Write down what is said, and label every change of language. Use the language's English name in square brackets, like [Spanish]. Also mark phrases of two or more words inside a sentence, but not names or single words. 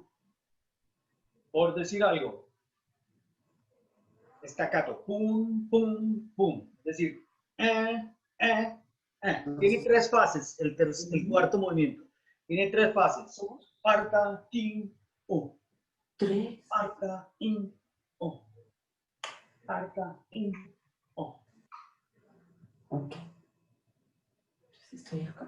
[Spanish] Por decir algo. Staccato. Pum, pum, pum. Es decir, Tiene 3 fases el cuarto movimiento. Tiene 3 fases. Parta, tim, pum. 3. Parta, in, oh. Parta, in, oh. Ok. Estoy acá.